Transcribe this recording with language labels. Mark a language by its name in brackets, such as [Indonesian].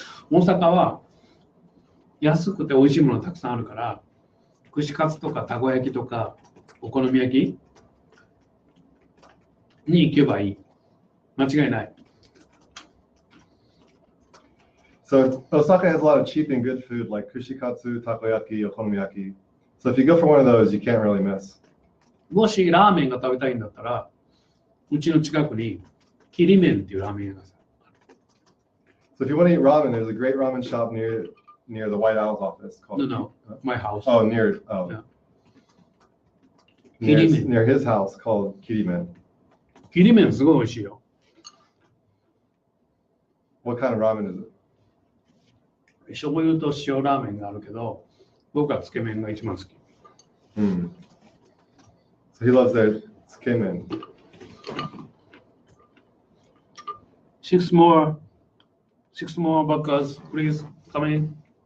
[Japanese] 大阪は安くて美味しいものたくさんあるから、串カツとかたこ焼きとかお好み焼きに行けばいい。間違いない。 [English] So Osaka has a lot of cheap and good food like kushikatsu, takoyaki, okonomiyaki. So if you go for one of those, you can't really miss. [Japanese] もしラーメンが食べたいんだったら、うちの近くにキリメンっていうラーメン屋がある。 [English] So if you want to eat ramen, there's a great ramen shop near the White Owl's office called... No, my house. Oh, Yeah. near his house called Kirimen. [Japanese] キリメンすごい美味しいよ。 [English] What kind of ramen is it? [Japanese] 醤油と塩ラーメンがあるけど、僕はつけ麺が一番好き。 [English] So he loves their tsukemen. 6 more buckers, please come in.